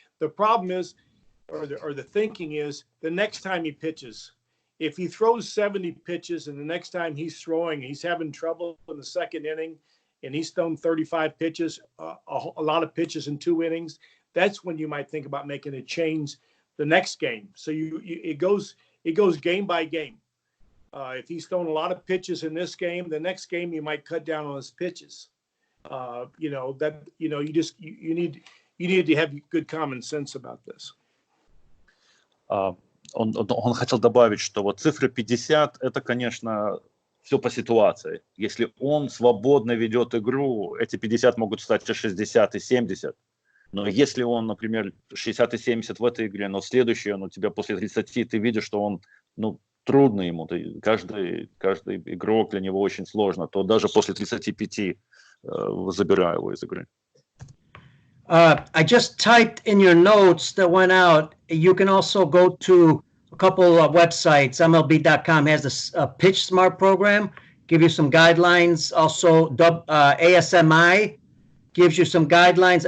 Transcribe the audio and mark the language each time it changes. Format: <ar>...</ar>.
<en>The problem is, or the thinking is, the next time he pitches, if he throws 70 pitches and the next time he's throwing, he's having trouble in the second inning and he's thrown 35 pitches, a lot of pitches in 2 innings, that's when you might think about making a change the next game. So it goes game by game. If he's thrown a lot of pitches in this game, the next game you might cut down on his pitches. You need to have good common sense about this.</en> <ru>Он хотел добавить, что вот цифра 50 – это, конечно, все по ситуации. Если он свободно ведет игру, эти 50 могут стать и 60, и 70. Но если он, например, 60 и 70 в этой игре, но в следующей он у тебя после 30, ты видишь, что он, трудно ему, каждый игрок для него очень сложно, то даже после 35 забираю его из игры.</ru> <en>I just typed in your notes that went out. You can also go to a couple of websites. MLB.com has a Pitch Smart program, give you some guidelines. Also, ASMI gives you some guidelines.</en>